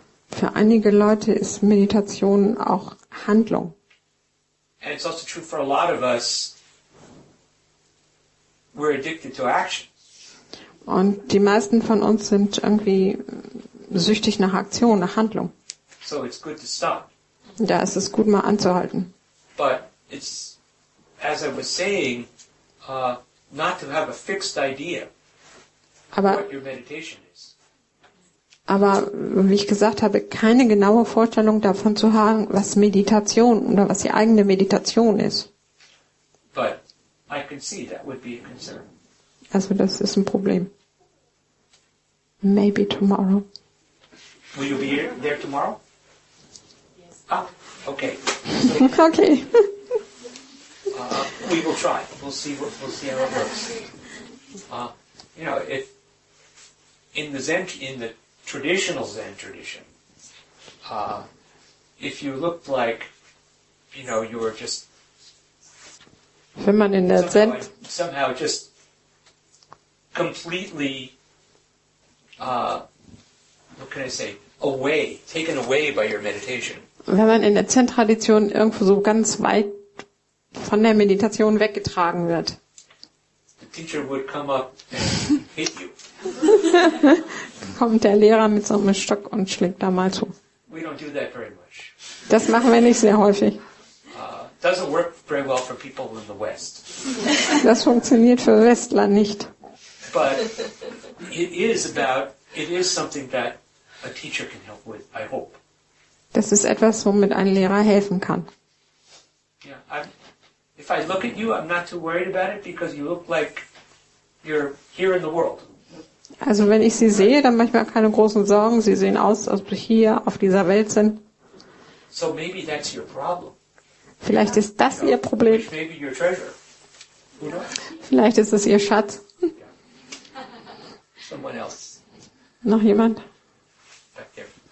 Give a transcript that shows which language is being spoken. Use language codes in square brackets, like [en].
[de] Für einige Leute ist Meditation auch Handlung. [en] And it's also true for a lot of us, we're addicted to action. [de] Und die meisten von uns sind irgendwie süchtig nach Aktion, nach Handlung. [en] So it's good to stop. [de] Da ist es gut, mal anzuhalten. [en] But it's, as I was saying, not to have a fixed idea what your meditation is. [de] Aber wie ich gesagt habe, keine genaue Vorstellung davon zu haben, was Meditation oder was die eigene Meditation ist. [en] But I can see that would be a concern. [de] Also das ist ein Problem. [en] Maybe tomorrow. Will you be there tomorrow? Yes. Ah, okay. Okay. We will try. We'll see how it works. If in the traditional Zen tradition, if you looked like, you were just [de] Wenn man in der [en] somehow just completely, what can I say, taken away by your meditation. [de] Wenn man in der Zen-Tradition irgendwo so ganz weit von der Meditation weggetragen wird. [en] teacher would come up and hit you. [de] Kommt der Lehrer mit so einem Stock und schlägt da mal zu. [en] We don't do that very much. [de] Das machen wir nicht sehr häufig. [en] Doesn't work very well for people in the West. [de] Das funktioniert für Westler nicht. [en] But it is something that a teacher can help with, I hope. [de] Das ist etwas, womit ein Lehrer helfen kann. [en] Yeah, if I look at you, I'm not too worried about it because you look like you're here in the world. [de] Also wenn ich sie sehe, dann mache ich mir keine großen Sorgen. Sie sehen aus, als ob sie hier auf dieser Welt sind. [en] So maybe that's your problem. [de] Vielleicht ist das ihr Problem. [en] Maybe your treasure. Who knows? [de] Vielleicht ist es ihr Schatz. [en] Someone else. [de] Noch jemand? [en] Back there.